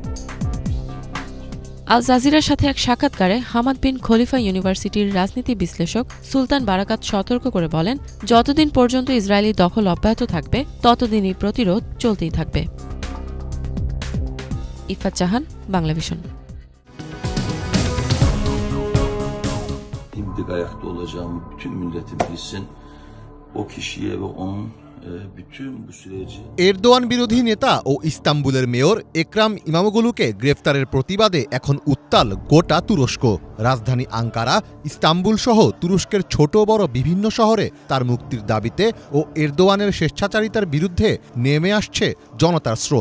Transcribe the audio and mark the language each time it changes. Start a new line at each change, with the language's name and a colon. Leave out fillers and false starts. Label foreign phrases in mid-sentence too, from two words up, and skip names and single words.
Bangla: আল জাজিরার সাথে এক সাক্ষাৎকারে হামাদ বিন খলিফা ইউনিভার্সিটির রাজনীতি বিশ্লেষক সুলতান বারাকাত সতর্ক করে বলেন, যতদিন পর্যন্ত ইসরায়েলি দখল অব্যাহত থাকবে ততদিনই প্রতিরোধ চলতেই থাকবে। ইফাত জাহান, বাংলা ভিশন।
Turkish: Dimdik ayakta olacağımı bütün milletim bilsin. O kişiye ve onun bütün bu süreci
Bangla: এরদোয়ান বিরোধী নেতা ও ইস্তাম্বুলের মেয়র একরাম ইমামোগলুকে গ্রেফতারের প্রতিবাদে এখন উত্তাল গোটা তুরস্ক। রাজধানী আঙ্কারা, ইস্তাম্বুল সহ তুরস্কের ছোট বড় বিভিন্ন শহরে তার মুক্তির দাবিতে ও এরদোয়ানের স্বেচ্ছাচারিতার বিরুদ্ধে নেমে আসছে জনতার স্রোত।